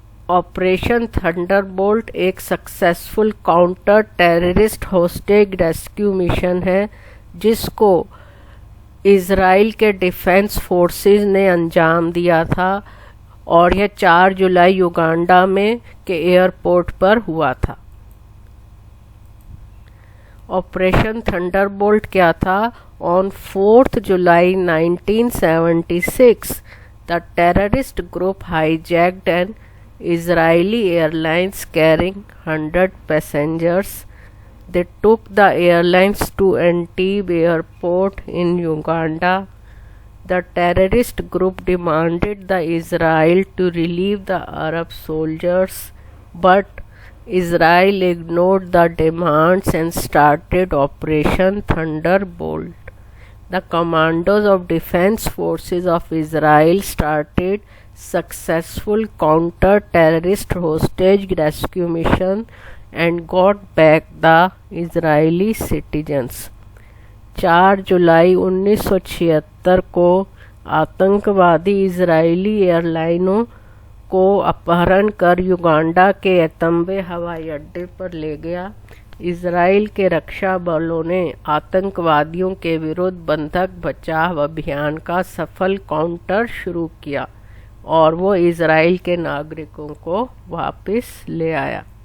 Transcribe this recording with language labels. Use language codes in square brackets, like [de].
[hi] Operation Thunderbolt एक successful counter terrorist hostage rescue mission है जिसको इज़राइल के डिफेंस फोर्सेस ने अंजाम दिया था और यह 4 जुलाई युगांडा में के एयरपोर्ट पर हुआ था। ऑपरेशन थंडरबोल्ट क्या था? [en] On 4 July 1976 the terrorist group hijacked an Israeli airlines carrying 100 passengers. They took the airlines to Entebbe airport in Uganda. The terrorist group demanded the Israel to relieve the Arab soldiers, but Israel ignored the demands and started Operation Thunderbolt. The commandos of Defense Forces of Israel started successful counter-terrorist hostage rescue mission and got back the Israeli citizens. [hi] 4 जुलाई 1976 को आतंकवादी Israeli एयरलाइनों को अपहरण कर Uganda के एंतेबे हवाई अड्डे पर ले गया। इजराइल के रक्षा बलों ने आतंकवादियों के विरुद्ध बंधक बचाव अभियान का सफल काउंटर शुरू किया और वो इजराइल के नागरिकों को वापस ले आया।